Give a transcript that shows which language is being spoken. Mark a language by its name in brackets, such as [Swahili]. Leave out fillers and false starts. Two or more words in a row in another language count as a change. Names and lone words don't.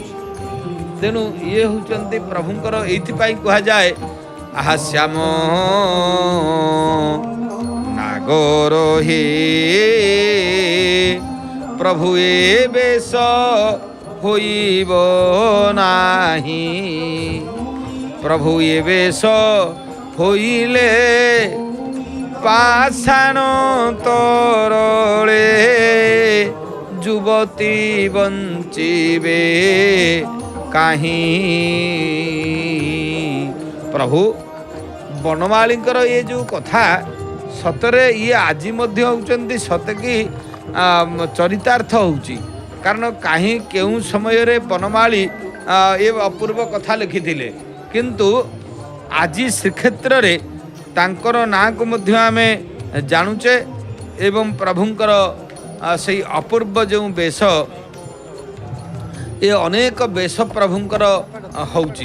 [Odia] ତେଣୁ ଇଏ ହେଉଛନ୍ତି ପ୍ରଭୁଙ୍କର, ଏଇଥିପାଇଁ କୁହାଯାଏ ଆହା ଶ୍ୟାମ ନାଗର ହେ ପ୍ରଭୁ ଏ ବେଶ ହୋଇବ ନାହିଁ, ପ୍ରଭୁ ଏ ବେଶ ହଇଲେ ପାଷାଣ ତରଳେ ଯୁବତୀ ବଞ୍ଚିବେ କାହି। ପ୍ରଭୁ ବନମାଳୀଙ୍କର ଏ ଯେଉଁ କଥା ସତରେ ଇଏ ଆଜି ମଧ୍ୟ ହେଉଛନ୍ତି ସତେକି ଚରିତାର୍ଥ ହେଉଛି। କାରଣ କାହିଁ କେଉଁ ସମୟରେ ବନମାଳୀ ଏ ଅପୂର୍ବ କଥା ଲେଖିଥିଲେ, କିନ୍ତୁ ଆଜି ଶ୍ରୀକ୍ଷେତ୍ରରେ ତାଙ୍କର ନାଁକୁ ମଧ୍ୟ ଆମେ ଜାଣୁଛେ ଏବଂ ପ୍ରଭୁଙ୍କର ସେଇ ଅପୂର୍ବ ଯେଉଁ ବେଶ, ଏ ଅନେକ ବେଶ ପ୍ରଭୁଙ୍କର ହେଉଛି।